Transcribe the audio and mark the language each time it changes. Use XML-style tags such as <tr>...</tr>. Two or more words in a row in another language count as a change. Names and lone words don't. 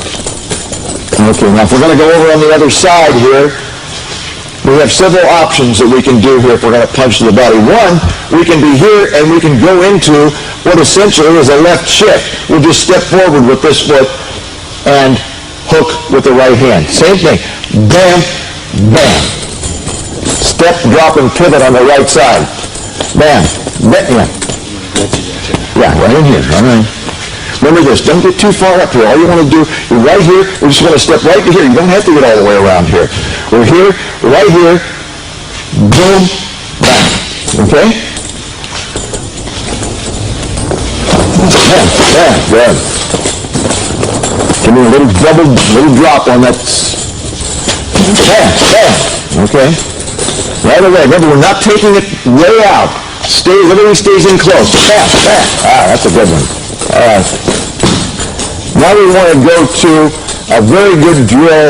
<en>Okay, now if we're going to go over on the other side here, we have several options that we can do here if we're going to punch to the body. One, we can be here and we can go into what essentially is a left shift. We'll just step forward with this foot and hook with the right hand. Same thing. Bam, bam. Step, drop, and pivot on the right side. Bam, bam. Yeah, right in here. All right. Remember this, don't get too far up here. All you want to do, you're right here, we're just going to step right to here. You don't have to get all the way around here. We're here, right here, boom, bam. Okay? Bam, bam, good. Give me a little drop on that. Bam, bam. Okay? Right away. Remember, we're not taking it way out. Everybody stays in close. Bam, bam. Ah, that's a good one. All right. Now we want to go to a very good drill.</en>